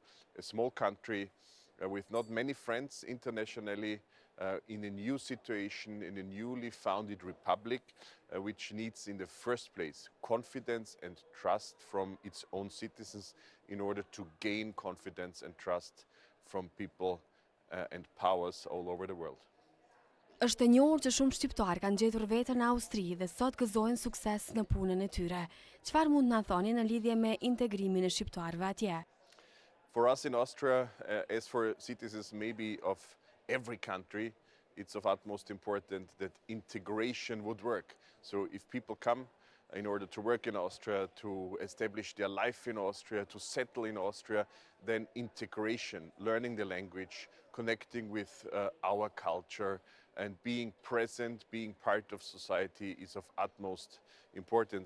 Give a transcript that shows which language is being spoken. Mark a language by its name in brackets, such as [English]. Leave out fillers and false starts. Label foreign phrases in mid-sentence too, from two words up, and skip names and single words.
[English] A small country with not many friends internationally, in a new situation, in a newly founded republic, which needs in the first place confidence and trust from its own citizens in order to gain confidence and trust from people and powers all over the world. [Albanian] Është e njohur që shumë shqiptar kanë gjetur veten në Austri dhe sot gëzojnë sukses në punën e tyre. Çfarë mund na thoni në lidhje me integrimin e shqiptarëve atje? [English] For us in Austria, as for citizens maybe of every country, it's of utmost importance that integration would work. So if people come in order to work in Austria, to establish their life in Austria, to settle in Austria, then integration, learning the language, connecting with our culture, and being present, being part of society is of utmost importance.